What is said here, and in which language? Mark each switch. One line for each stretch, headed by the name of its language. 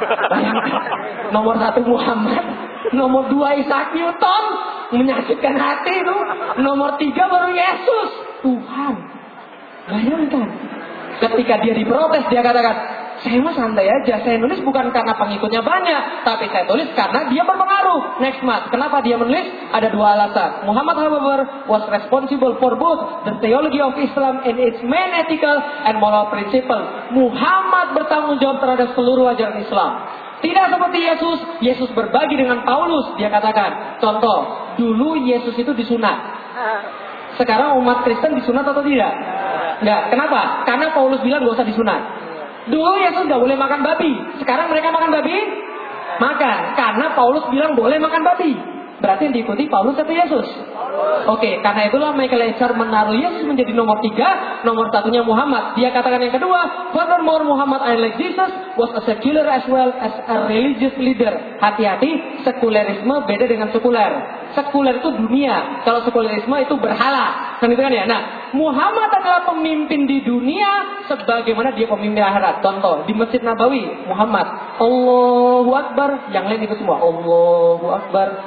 Indonesian: Bayangkan, nomor satu Muhammad, nomor dua Isaac Newton, menyakitkan hati itu. Nomor tiga baru Yesus, Tuhan. Bayangkan. Ketika dia diprotes, dia katakan, saya mah santai aja, saya nulis bukan karena pengikutnya banyak, tapi saya tulis karena dia berpengaruh. Next mas, kenapa dia menulis? Ada dua alasan.
English: Muhammad, however, was responsible for both the theology of Islam and its main ethical and moral principle.
Indonesian: Muhammad bertanggung jawab terhadap seluruh ajaran Islam. Tidak seperti Yesus, Yesus berbagi dengan Paulus, dia katakan. Contoh, dulu Yesus itu disunat. Sekarang umat Kristen disunat atau tidak? Enggak, kenapa? Karena Paulus bilang gak usah disunat. Dulu Yesus gak boleh makan babi. Sekarang mereka makan babi? Makan, karena Paulus bilang boleh makan babi. Berarti yang diikuti Paulus atau Yesus? Oke, okay, karena itulah Michael Eichar menaruh Yesus menjadi nomor tiga. Nomor satunya Muhammad. Dia katakan yang kedua,
English: furthermore Muhammad and like Jesus was a secular as well as a religious leader.
Indonesian: Hati-hati, sekulerisme beda dengan sekuler. Sekuler itu dunia. Kalau sekulerisme itu berhala. Kan itu kan ya? Nah, Muhammad adalah pemimpin di dunia sebagaimana dia pemimpin akhirat. Contoh, di Masjid Nabawi, Muhammad, Allahu Akbar, yang lain itu semua Allahu Akbar.